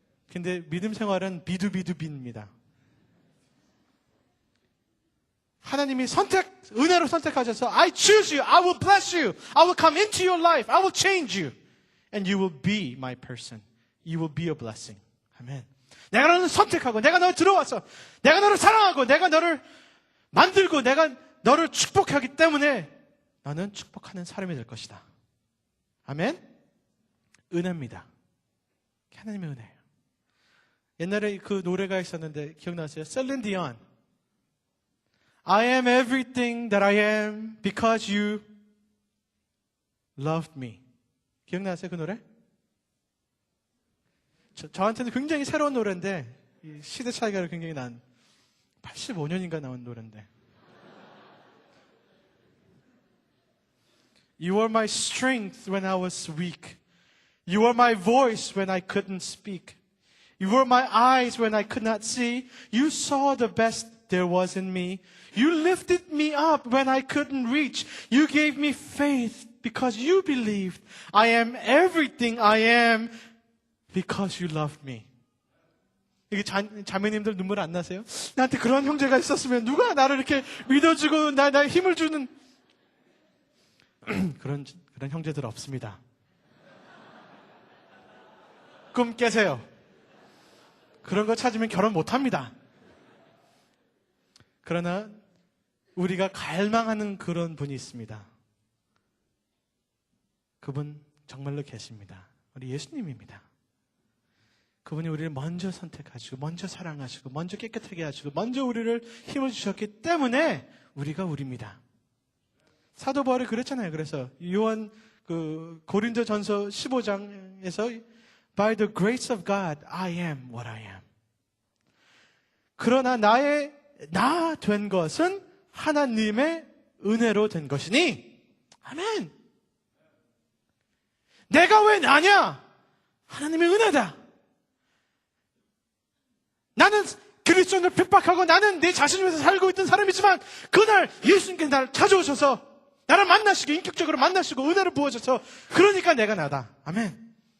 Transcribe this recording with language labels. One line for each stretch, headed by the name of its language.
Korean: 근데 믿음 생활은 비두비두비입니다. 하나님이 은혜로 선택하셔서
English: I choose you, I will bless you, I will come into your life, I will change you, and you will be my person. You will be a blessing. 아멘.
Korean: 내가 너를 선택하고, 내가 너를 들어와서, 내가 너를 사랑하고, 내가 너를 만들고, 내가 너를 축복하기 때문에 너는 축복하는 사람이 될 것이다. 아멘. 은혜입니다. 하나님의 은혜예요. 옛날에 그 노래가 있었는데 기억나세요? 셀린 디온.
English: I am everything that I am because you loved me.
Korean: 기억나세요? 그 노래? 저한테는 굉장히 새로운 노래인데 시대 차이가 굉장히 난 85년인가 나온 노래인데
English: You were my strength when I was weak. You were my voice when I couldn't speak. You were my eyes when I could not see. You saw the best there was in me. You lifted me up when I couldn't reach. You gave me faith because you believed. I am everything I am because you loved me.
Korean: 이게 자매님들 눈물 안 나세요? 나한테 그런 형제가 있었으면 누가 나를 이렇게 믿어주고 나 힘을 주는 그런 형제들 없습니다. 꿈 깨세요. 그런 거 찾으면 결혼 못 합니다. 그러나 우리가 갈망하는 그런 분이 있습니다. 그분 정말로 계십니다. 우리 예수님입니다. 그분이 우리를 먼저 선택하시고 먼저 사랑하시고 먼저 깨끗하게 하시고 먼저 우리를 힘을 주셨기 때문에 우리가 우리입니다. 사도 바울이 그랬잖아요. 그래서 요한 고린도전서 15장에서
English: By the grace of God, I am what I am.
Korean: 그러나 나 된 것은 하나님의 은혜로 된 것이니 아멘. 내가 왜 나냐? 하나님의 은혜다. 나는 그리스도인을 핍박하고 나는 내 자신을 위해서 살고 있던 사람이지만 그날 예수님께서 나를 찾아오셔서 나를 만나시고 인격적으로 만나시고 은혜를 부어줘서 그러니까 내가 나다. 아멘.